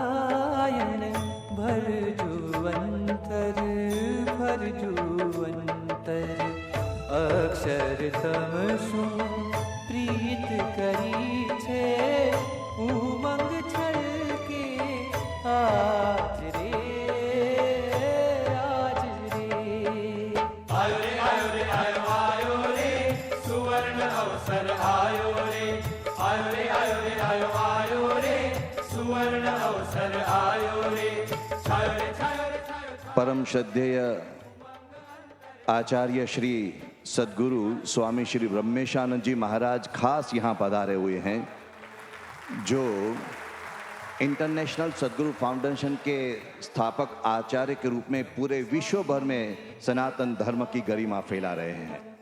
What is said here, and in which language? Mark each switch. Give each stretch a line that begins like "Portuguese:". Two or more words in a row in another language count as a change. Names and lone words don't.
Gujarati: સ્વામિનારાયણ, ભર જો અંતર, ભર જો અંતર. અંતર અક્ષરધમ શું પ્રીત કરી છે ઉમંગ છલકે આજ રે આજ રે આયો રે આયો રે આયો આયો રે સુવર્ણ અવસર આયો રે આયો રે આયો રે આયો આયો રે સુવર્ણ અવસર આયો રે છાયો રે છાયો રે છાયો
Hindi: परम श्रद्धेय आचार्य श्री सद्गुरु स्वामी श्री ब्रह्मेशानंद जी महाराज खास यहाँ पधारे हुए हैं, जो इंटरनेशनल सद्गुरु फाउंडेशन के स्थापक आचार्य के रूप में पूरे विश्व भर में सनातन धर्म की गरिमा फैला रहे हैं।